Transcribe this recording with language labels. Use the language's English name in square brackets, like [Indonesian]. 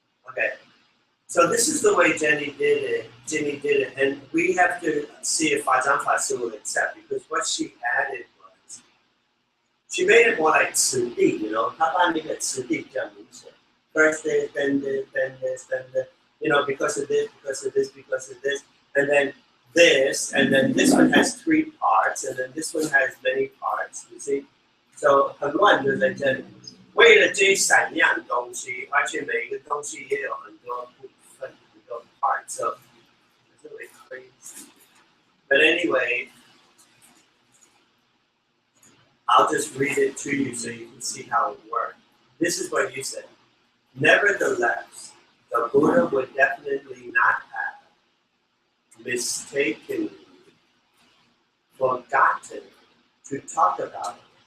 [English] Okay, so this is the way Ginny did it, and we have to see if Fa-tzang Fa will accept, because what she added was, she made it more like 此地, you know, [Chinese] 她把那个此地比较明显. [English] First this, then this, then this, then this, you know, because of this, because of this, because of this, and then this one has 3 parts, and then this one has many parts, you see? [Chinese] So 很乱就在这里。为了这3样东西，而且每一个东西也有很多部分，很多 parts, [English] so it's really crazy. But anyway, I'll just read it to you so you can see how it worked. This is what you said. Nevertheless, the Buddha would definitely not have mistakenly forgotten to talk about it.